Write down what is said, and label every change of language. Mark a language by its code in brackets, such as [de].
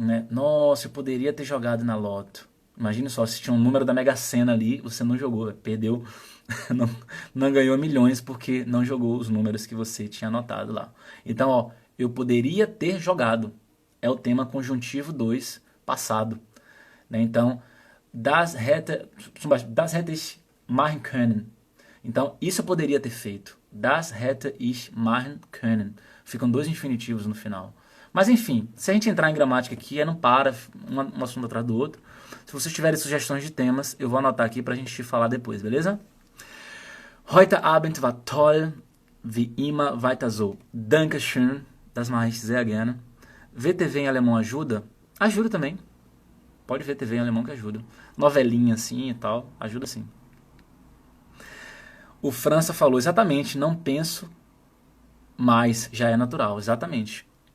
[pt] Nossa, eu poderia ter jogado na loto. Imagine só, se tinha um número da Mega Sena ali, você não jogou, perdeu, não ganhou milhões porque não jogou os números que você tinha anotado lá. Então, ó, eu poderia ter jogado. É o tema conjuntivo 2, passado. Né? [de] Então, das hätte ich machen können. [pt] Então, isso eu poderia ter feito. [de] Das hätte ich machen können. [pt] Ficam 2 infinitivos no final. Mas enfim, se a gente entrar em gramática aqui, não para, um assunto atrás do outro. Se vocês tiverem sugestões de temas, eu vou anotar aqui pra gente falar depois, beleza? [de] Heute Abend war toll, wie immer weiter so. Dankeschön, das mache ich sehr gerne. [pt] Ver TV em alemão ajuda? Ajuda também. Pode ver TV em alemão que ajuda. Novelinha assim e tal, ajuda sim. O França falou exatamente, não penso, mas já é natural, exatamente.